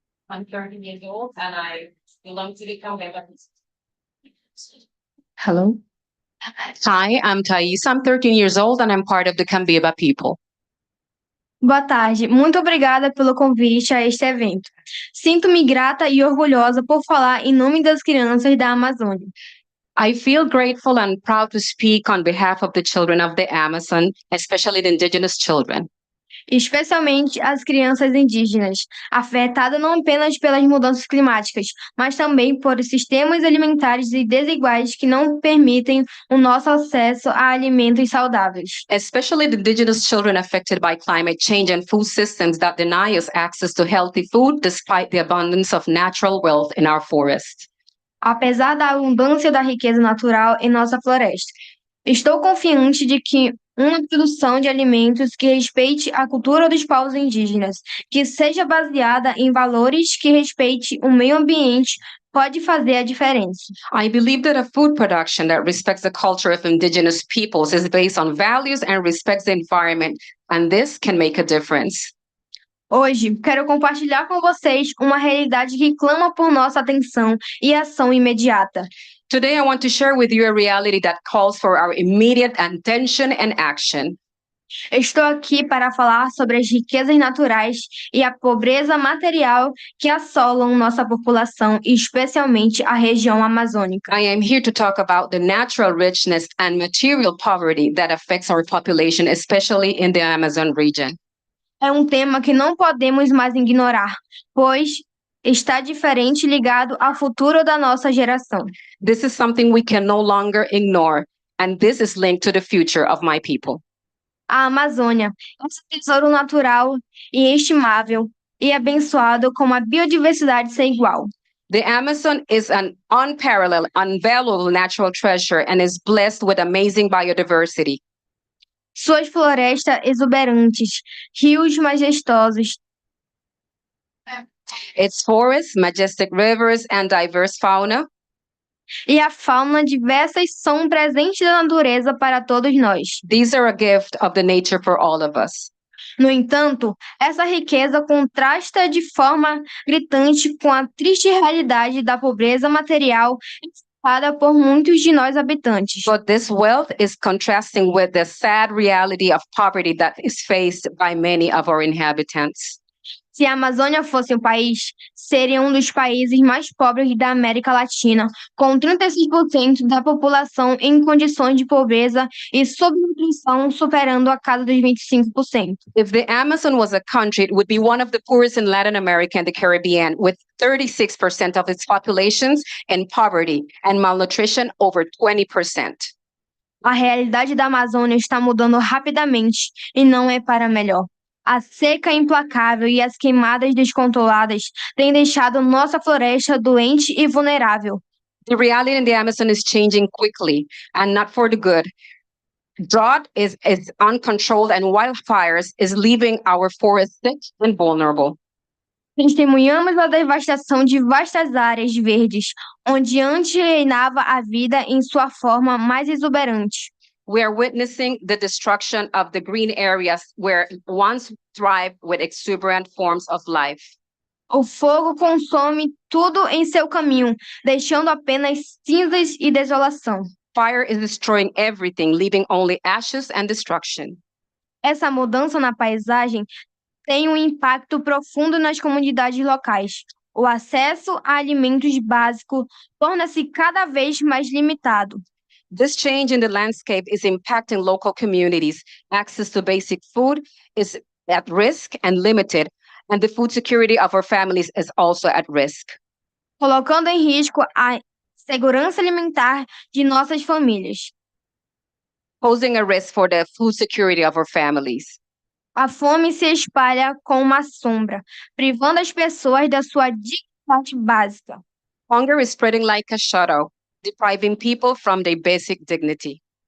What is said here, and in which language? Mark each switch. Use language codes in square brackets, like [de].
[en] I'm 30 years old and I belong to the Cambeba. Hello. Hi, I'm Thaisa. I'm 13 years old and I'm part of the Cambeba people. [pt] Boa tarde, muito obrigada pelo convite a este evento. Sinto-me grata e orgulhosa por falar em nome das crianças da Amazônia. [en] I feel grateful and proud to speak on behalf of the children of the Amazon, especially the indigenous children. [pt] Especialmente as crianças indígenas, afetadas não apenas pelas mudanças climáticas, mas também por sistemas alimentares desiguais que não permitem o nosso acesso a alimentos saudáveis. [en] Especially the indigenous children affected by climate change and food systems that deny us access to healthy food despite the abundance of natural wealth in our forests. [pt] Apesar da abundância da riqueza natural em nossa floresta, estou confiante de que uma produção de alimentos que respeite a cultura dos povos indígenas, que seja baseada em valores que respeite o meio ambiente, pode fazer a diferença. [en] I believe that a food production that respects the culture of indigenous peoples is based on values and respects the environment, and this can make a difference. [pt] Hoje, quero compartilhar com vocês uma realidade que clama por nossa atenção e ação imediata. [en] Today, I want to share with you a reality that calls for our immediate attention and action. [pt] Estou aqui para falar sobre as riquezas naturais e a pobreza material que assolam nossa população, e especialmente a região amazônica. [en] I am here to talk about the natural richness and material poverty that affects our population, especially in the Amazon region. [pt] É um tema que não podemos mais ignorar, pois está diferente ligado ao futuro da nossa geração. [en] This is something we can no longer ignore, and this is linked to the future of my people. [pt] A Amazônia é um tesouro natural inestimável e abençoado com uma biodiversidade sem igual. [en] The Amazon is an unparalleled, unvaluable natural treasure and is blessed with amazing biodiversity. [pt] Suas florestas exuberantes, rios majestosos, [en] Its forests, majestic rivers, and diverse fauna [pt] e a fauna diversas são um presente da natureza para todos nós. [en] these are a gift of the nature for all of us. [pt] No entanto, essa riqueza contrasta de forma gritante com a triste realidade da pobreza material enfrentada por muitos de nós habitantes. [en] But this wealth is contrasting with the sad reality of poverty that is faced by many of our inhabitants. [pt] Se a Amazônia fosse um país, seria um dos países mais pobres da América Latina, com 36% da população em condições de pobreza e subnutrição superando a casa dos 25%. [en] If the Amazon was a country, it would be one of the poorest in Latin America and the Caribbean, with 36% of its populations in poverty and malnutrition over 20%. [pt] A realidade da Amazônia está mudando rapidamente e não é para melhor. A seca implacável e as queimadas descontroladas têm deixado nossa floresta doente e vulnerável. [en] The reality in the Amazon is changing quickly and not for the good. Drought is uncontrolled and wildfires is leaving our forests sick and vulnerable. [pt] Testemunhamos a devastação de vastas áreas verdes, onde antes reinava a vida em sua forma mais exuberante. [en] We are witnessing the destruction of the green areas where once thrived with exuberant forms of life. [pt] O fogo consome tudo em seu caminho, deixando apenas cinzas e desolação. [en] Fire is destroying everything, leaving only ashes and destruction. [pt] Essa mudança na paisagem tem um impacto profundo nas comunidades locais. O acesso a alimentos básicos torna-se cada vez mais limitado. [en] This change in the landscape is impacting local communities. Access to basic food is at risk and limited, and the food security of our families is also at risk. [pt] Colocando em risco a segurança alimentar de nossas famílias. [en] Posing a risk for the food security of our families. [pt] A fome se espalha como uma sombra, privando as pessoas da sua dignidade básica. [en] Hunger is spreading like a shadow, depriving people from their basic dignity.